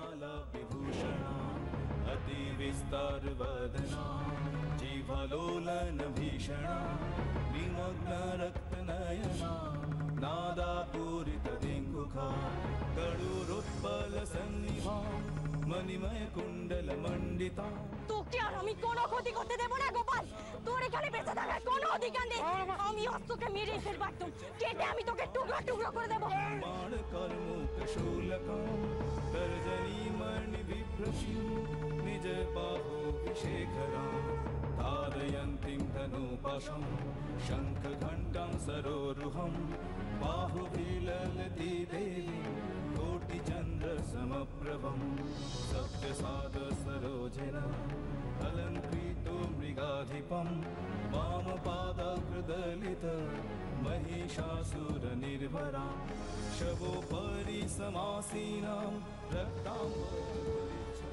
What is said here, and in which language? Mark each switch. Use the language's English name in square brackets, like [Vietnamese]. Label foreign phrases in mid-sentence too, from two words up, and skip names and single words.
[Sanskrit] नरमाला विभूषणा विस्तारवदना जीवलोलन भीषणा विमग्न रक्तनयना नादापूरितदिङ्गुखा गरुरोत्पलसन्निभा मणिमय कुण्डलमण्डिता। [Bangla] তোকে আর আমি কোনো ক্ষতি করতে দেব না গোপাল। তোর এখানে বেঁচে থাকার কোনো অধিকার নেই। আমি অস্ত্রকে মেরে ফেলবো একদম, কেটে আমি তোকে টুকরো টুকরো করে দেবো। [Sanskrit] बाण कर्मुक शूलकं तर्जनी मणि बिभ्रति निज बाहु विशेखरा धारयन्तीं धनुपाशं शङ्खघण्टां सरोरुहं बाहुभिललति देवी कोटिचन्द्रसमप्रभं सत्यसाधसरोजिना अलङ्कृतो मृगाधिपं वामपादाग्रदलित महिषासुरनिर्भरा शवोपरि समासीनां रक्ताम्बरपरिता।